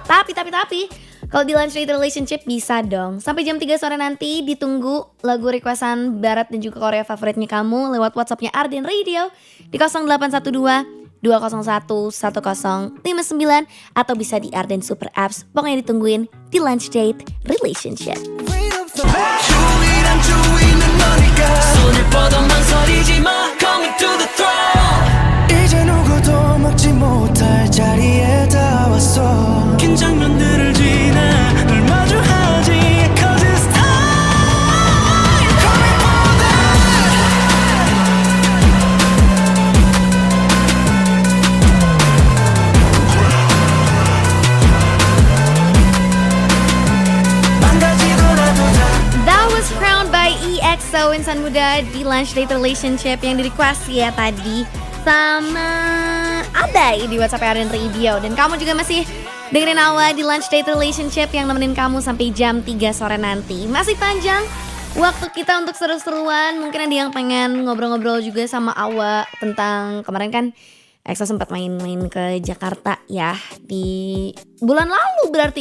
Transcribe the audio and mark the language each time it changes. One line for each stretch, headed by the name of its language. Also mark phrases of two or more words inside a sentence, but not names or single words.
Indonesian: Tapi kalau di Lunch Date Relationship bisa dong. Sampai jam 3 sore nanti ditunggu lagu requestan barat dan juga Korea favoritnya kamu lewat WhatsApp-nya Arden Radio di 0812 201 1059 atau bisa di Arden Super Apps. Pokoknya ditungguin di Lunch Date Relationship.
Korean: 손을 뻗어 망설이지 마
English: Coming to the throne
Korean: 이제 누구도 막지 못할 자리에 다 왔어 긴 장면들을 지나 널 마주하지
English: Cause it's time You're coming for that
Korean: 망가지더라도 다
English: That was
Indonesian: Crowned by EXO insan muda di Lunch Date Relationship yang di-request ya tadi sama Abai di WhatsApp Arden Radio. Dan kamu juga masih dengerin Awa di Lunch Date Relationship yang nemenin kamu sampai jam 3 sore nanti. Masih panjang waktu kita untuk seru-seruan. Mungkin ada yang pengen ngobrol-ngobrol juga sama Awa tentang kemarin kan EXO sempat main-main ke Jakarta ya di bulan lalu berarti.